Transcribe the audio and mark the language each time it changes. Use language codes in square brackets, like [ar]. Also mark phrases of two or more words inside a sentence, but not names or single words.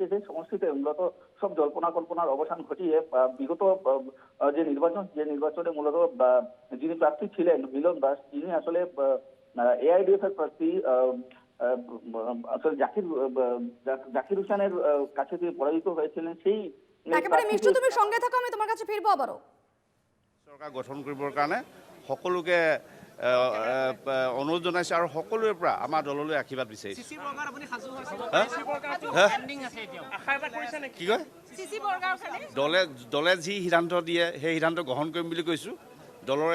[bn] সেই সমষ্টিতে মূলত সব জল্পনা কল্পনার অবসান ঘটিয়ে বিগত যে নির্বাচনে মূলত যিনি প্রার্থী ছিলেন মিলন দাস, তিনি আসলে এআইডিএফ এর প্রার্থী আসলে জাকির হোসেনের কাছে তিনি পরাজিত হয়েছিলেন। সেই একেবারে মিষ্টু, তুমি সঙ্গে থাকো, আমি তোমার কাছে ফিরবো আবারও। [as] সরকার গঠন কৰিবৰ কাৰণে সকলোকে অনুৰোধ জনাইছে আৰু সকলোৰে পৰা আমাৰ দললৈ আশীৰ্বাদ বিচাৰিছে। কি কয়, দলে যি সিদ্ধান্ত দিয়ে সেই সিদ্ধান্ত গ্ৰহণ কৰিম বুলি কৈছোঁ।